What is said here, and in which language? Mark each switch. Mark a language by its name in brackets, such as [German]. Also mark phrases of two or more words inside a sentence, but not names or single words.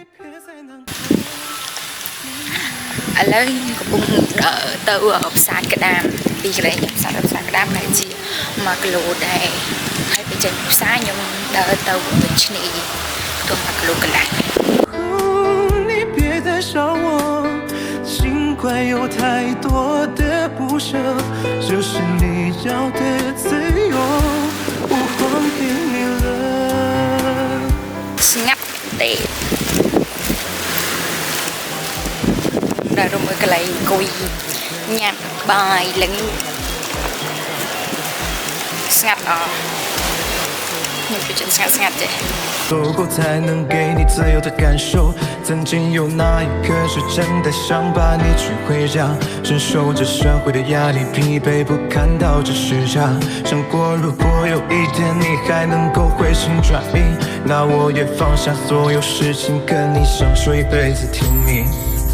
[Khmer] ឡូវកំពុងទៅផ្សារក្តាមពីកន្លែងផ្សារក្តាមហើយជា1គីឡូដែរហើយពេលចេញផ្សារខ្ញុំដើរទៅឆ្នេរទៅ1គីឡូកន្លះ [Chinese] 你别再笑我尽管有太多的不舍这是你要的自由我还给你了 [Khmer] ស្ងាត់ទេដល់មើលកន្លែងអង្គុយញ៉ាំបាយលឹងស្ងាត់ខ្ញុំពីចិត្តស្ងាត់ទេ [Chinese] 走过才能给你自由的感受曾经有那一刻是真的想把你娶回家承受着社会的压力疲惫不堪到这时差想过如果有一天你还能够回心转意那我也放下所有事情跟你享受一辈子甜蜜